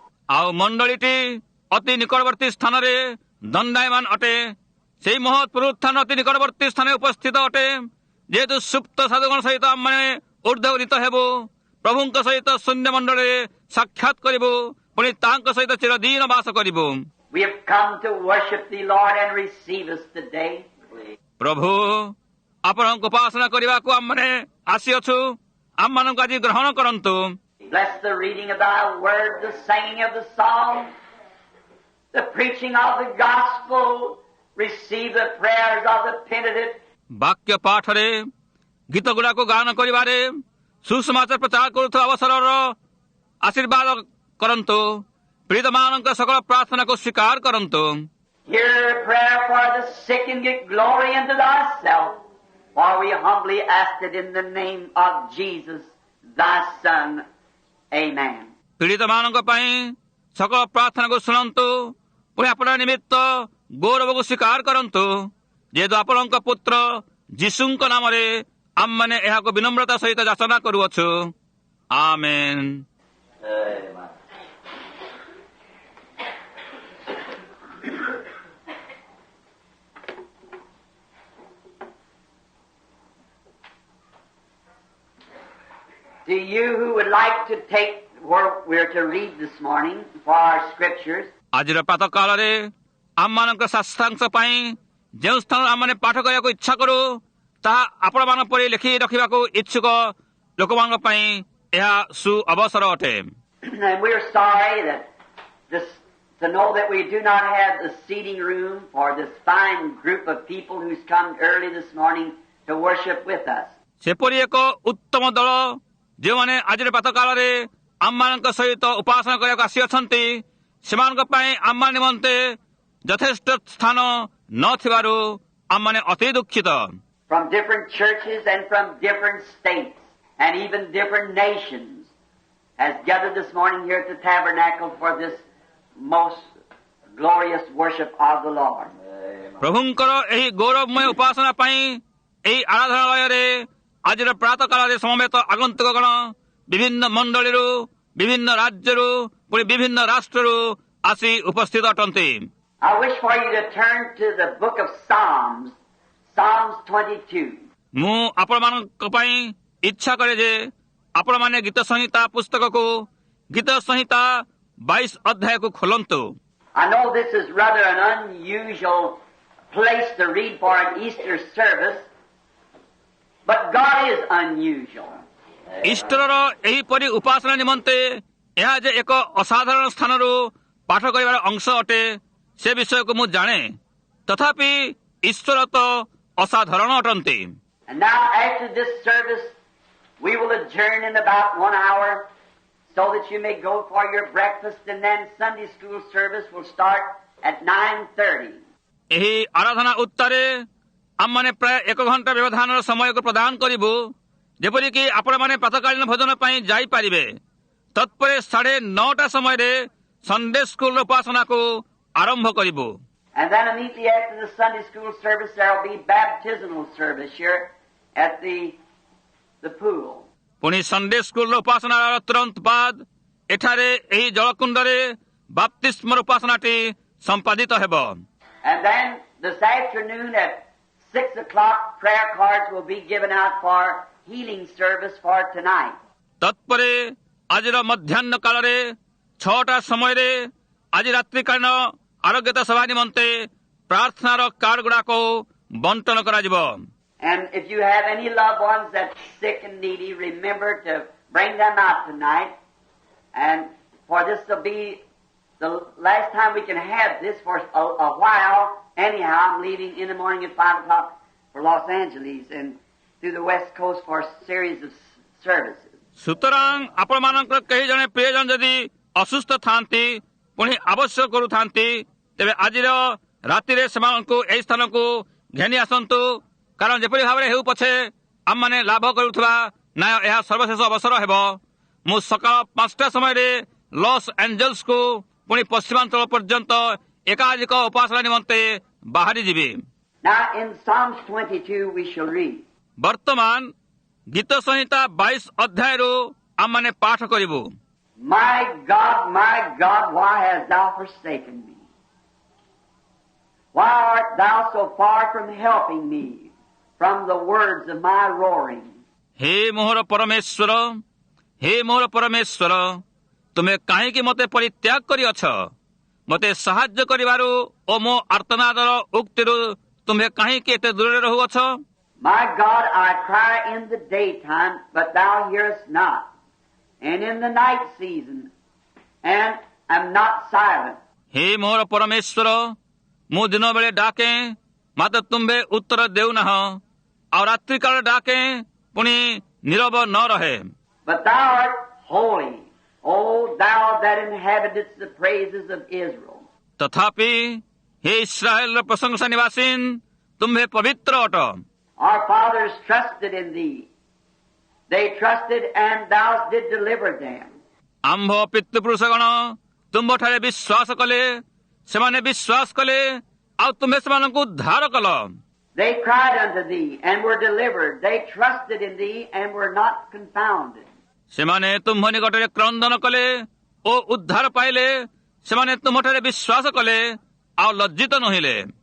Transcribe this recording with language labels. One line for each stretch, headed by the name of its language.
Odia: ଆଉ ମଣ୍ଡଳୀଟି ଅତି ନିକଟବର୍ତ୍ତୀ ସ୍ଥାନରେ ଦଣ୍ଡାୟମାନ ଅଟେ। ସେହି ମହତ୍ ପୁନରୁତ୍ଥାନ ଅତି ନିକଟବର୍ତ୍ତୀ ସ୍ଥାନରେ ଉପସ୍ଥିତ ଅଟେ। ଯେହେତୁ ସୁପ୍ତ ସାଧୁଗଣ ସହିତ ଆମେ ଉର୍ଦ୍ଧ୍ୱଗୀତ ହେବୁ, ପ୍ରଭୁଙ୍କ ସହିତ ଶୂନ୍ୟ ମଣ୍ଡଳରେ ସାକ୍ଷାତ କରିବୁ, ପୁଣି ତାଙ୍କ ସହିତ ଚିରଦିନ ବାସ କରିବୁ।
English: We have come to worship Thee, Lord, and receive us today.
Odia: ପ୍ରଭୁ ଆପଣଙ୍କ ଉପାସନା କରିବାକୁ ଆମମାନେ ଆସିଅଛୁ, ଆମମାନଙ୍କୁ ଆଜି ଗ୍ରହଣ କରନ୍ତୁ।
English: Bless the reading of Thy word, the singing of the song, the preaching of the gospel. Receive the prayers of the penitent.
Odia: ବାକ୍ୟ ପାଠରେ ଗୀତ ଗୁଡାକୁ ଗାନ କରିବାରେ ସୁସମାଚାର ପ୍ରଚାର କରୁଥିବା ଅବସରର ଆଶୀର୍ବାଦ କରନ୍ତୁ। ପୀଡ଼ିତମାନଙ୍କ ସକଳ ପ୍ରାର୍ଥନାକୁ ସ୍ୱୀକାର କରନ୍ତୁ।
English: Hear prayer for the sick and get glory unto Thyself. For we humbly ask it in the name of Jesus, Thy Son. Amen.
Odia: ପୀଡ଼ିତମାନଙ୍କ ପାଇଁ ସକଳ ପ୍ରାର୍ଥନାକୁ ଶୁଣନ୍ତୁ, ପୁଣି ଆପଣ ନିମିତ୍ତ ଗୌରବକୁ ସ୍ୱୀକାର କରନ୍ତୁ। ଯେହେତୁ ଆପଣଙ୍କ ପୁତ୍ର ଯୀଶୁଙ୍କ ନାମରେ ଆମମାନେ ଏହାକୁ ବିନମ୍ରତା ସହିତ ଯାଚନା କରୁଅଛୁ। ଆମେନ୍।
English: To you who would like to take what we're to read this morning for our scriptures,
Odia: ଆଜିର ପ୍ରାତଃ କାଳରେ ଆମମାନଙ୍କ ଶାସ୍ତ୍ରାଂଶ ପାଇଁ ଯେଉଁ ସ୍ଥାନ ଆମମାନେ ପାଠ କରିବାକୁ ଇଚ୍ଛା କରୁ ତାହା ଆପଣମାନଙ୍କ ପରି ଲେଖି ରଖିବାକୁ ଇଚ୍ଛୁକ ଲୋକମାନଙ୍କ ପାଇଁ ଏହା ସୁ ଅବସର ଅଟେ।
English: and we're sorry that to know that we do not have the seating room for this fine group of people who's come early this morning to worship with us.
Odia: ସେପରି ଏକ ଉତ୍ତମ ଦଳ ଯେଉଁମାନେ ଆଜିର ପ୍ରାତଃ କାଳରେ ଆମମାନଙ୍କ ସହିତ ଉପାସନା କରିବାକୁ ଆସିଅଛନ୍ତି, ସେମାନଙ୍କ ପାଇଁ ଆମ ନିମନ୍ତେ ଯଥେଷ୍ଟ ସ୍ଥାନ ନଥିବାରୁ ଆମମାନେ ଅତି ଦୁଃଖିତ।
English: From different churches and from different states and even different nations has gathered this morning here at the tabernacle for this most glorious worship of the Lord.
Odia: ପ୍ରଭୁଙ୍କର ଏହି ଗୌରବମୟ ଉପାସନା ପାଇଁ ଏହି ଆରାଧନାଳୟରେ ଆଜିର ପ୍ରାତଃ କାଳରେ ସମବେତ ଆଗନ୍ତୁକଗଣ ବିଭିନ୍ନ ମଣ୍ଡଳୀରୁ, ବିଭିନ୍ନ ରାଜ୍ୟରୁ, ପୁଣି ବିଭିନ୍ନ ରାଷ୍ଟ୍ରରୁ ଆସି ଉପସ୍ଥିତ ଅଟନ୍ତି।
English: I wish for you to turn to the book of Psalms, Psalms 22.
Odia: ମୁଁ ଆପଣମାନଙ୍କ ପାଇଁ ଇଚ୍ଛା କରେ ଯେ ଆପଣମାନେ ଗୀତ ସଂହିତା ପୁସ୍ତକକୁ ଗୀତ ସଂହିତା 22 ଅଧ୍ୟାୟକୁ ଖୋଲନ୍ତୁ।
English: I know this is rather an unusual place to read for an Easter service, but God is unusual.
Odia: ଇଷ୍ଟରର ଏହିପରି ଉପାସନା ନିମନ୍ତେ ଏହା ଯେ ଏକ ଅସାଧାରଣ ସ୍ଥାନରୁ ପାଠ କରିବାର ଅଂଶ ଅଟେ ସେ ବିଷୟକୁ ମୁଁ ଜାଣେ, ତଥାପି ଈଶ୍ୱର ତ ଅସାଧାରଣ ଅଟନ୍ତି।
English: And now after this service, we will adjourn in about 1 hour so that you may go for your breakfast, and then Sunday school service will start at 9:30.
Odia: ଏହି ଆରାଧନା ଉତ୍ତାରେ ଆମମାନେ ପ୍ରାୟ 1 ଘଣ୍ଟା ବ୍ୟବଧାନର ସମୟକୁ ପ୍ରଦାନ କରିବୁ, ଯେପରିକି ଆପଣମାନେ ପ୍ରାତଃକାଳୀନ ଭୋଜନ ପାଇଁ ଯାଇପାରିବେ। ତତ୍ପରେ 9:30 ସମୟରେ ସଣ୍ଡେ ସ୍କୁଲର ଉପାସନାକୁ ଆରମ୍ଭ କରିବୁ।
English: And then immediately after the Sunday school service, there will be baptismal service here at the pool.
Odia: ପୁଣି ସଣ୍ଡେ ସ୍କୁଲର ଉପାସନାର ତୁରନ୍ତ ବାଦ ଏଠାରେ ଏହି ଜଳକୁଣ୍ଡରେ ବାପ୍ତିସ୍ମର ଉପାସନାଟି ସମ୍ପାଦିତ ହେବ।
English: And then this afternoon at 6 o'clock, prayer cards will be given out for healing service for tonight.
Odia: ତତ୍ପରେ ଆଜିର ମଧ୍ୟାହ୍ନ କାଳରେ 6ଟା ସମୟରେ ଆଜି ରାତ୍ରିକାଳୀନ ଆରୋଗ୍ୟତା ସଭା ନିମନ୍ତେ ପ୍ରାର୍ଥନାର କାର୍ଡ ଗୁଡାକ ବଣ୍ଟନ କରାଯିବ।
English: And if you have any loved ones that's sick and needy, remember to bring them out tonight. And for this to be the last time we can have this for a while. Anyhow, I'm leaving in the morning at 5 o'clock for Los Angeles and through the West Coast for a series of services.
Odia: ସୁତରାଂ ଆପଣମାନଙ୍କର କେହି ଜଣେ ପ୍ରିୟଜନ ଯଦି ଅସୁସ୍ଥ ଥାନ୍ତି ପୁଣି ଆବଶ୍ୟକ କରୁଥାନ୍ତି ତେବେ ଆଜିର ରାତିରେ ସେମାନଙ୍କୁ ଏହି ସ୍ଥାନକୁ ଘେନି ଆସନ୍ତୁ, କାରଣ ଯେପରି ଭାବରେ ହେଉ ପଛେ ଆମମାନେ ଲାଭ କରୁଥିବା ନ୍ୟାୟ ଏହା ସର୍ବଶେଷ ଅବସର ହେବ। ମୁଁ ସକାଳ 5ଟା ସମୟରେ ଲସ୍ ଆଞ୍ଜେଲସକୁ ପୁଣି ପଶ୍ଚିମାଞ୍ଚଳ ପର୍ଯ୍ୟନ୍ତ ଏକାଧିକ ଉପାସନା ନିମନ୍ତେ ବାହାରିଯିବି।
English: Now in Psalms 22 we shall read.
Odia: ବର୍ତ୍ତମାନ ଗୀତ ସଂହିତା 22 ଅଧ୍ୟାୟରୁ ଆମମାନେ ପାଠ କରିବୁ।
English: My God, why hast thou forsaken me? Why art thou so far from helping me from the words of my roaring?
Odia: ହେ ମୋହର ପରମେଶ୍ୱର, ହେ ମୋହର ପରମେଶ୍ୱର, ତୁମେ କାହିଁକି ମୋତେ ପରିତ୍ୟାଗ କରିଅଛ? ମୋତେ ସାହାଯ୍ୟ କରିବାରୁ ଓ ମୋ ଆର୍ତ୍ତନାଦର ଉକ୍ତିରୁ ତୁମେ କାହିଁକି ଏତେ ଦୂରରେ ରହୁଅଛ?
English: My God, I cry in the daytime, but thou hearest not, and in the night season, and am not silent.
Odia: ହେ ମୋହର ପରମେଶ୍ୱର, ମୁଁ ଦିନ ବେଳେ ଡାକେ ମାତ୍ର ତୁମ୍ଭେ ଉତ୍ତର ଦେଉନାହଁ, ଆଉ ରାତ୍ରିକାଳ ଡାକେ ପୁଣି ନୀରବ ନ ରହେ।
English: But thou art holy, O thou that inhabitest the praises of Israel.
Odia: ତଥାପି ହେ ଇସ୍ରାଏଲର ପ୍ରଶଂସା ନିବାସୀନ, ତୁମ୍ଭେ ପବିତ୍ର ଅଟ।
English: Our fathers trusted in thee. They trusted and thou did deliver them.
Odia: ଆମ୍ଭ ପିତୃପୁରୁଷଗଣ ତୁମ୍ଭଠାରେ ବିଶ୍ୱାସ କଲେ, ସେମାନେ ବିଶ୍ୱାସ କଲେ, ଆଉ ତୁମ୍ଭେ ସେମାନଙ୍କୁ ଉଦ୍ଧାର କଲ।
English: They cried unto thee and were delivered. They trusted in thee and were not confounded.
Odia: ସେମାନେ ତୁମ୍ଭ ନିକଟରେ କ୍ରନ୍ଦନ କଲେ ଓ ଉଦ୍ଧାର ପାଇଲେ, ସେମାନେ ତୁମ୍ଭଠାରେ ବିଶ୍ୱାସ କଲେ ଆଉ ଲଜ୍ଜିତ ନୋହିଲେ।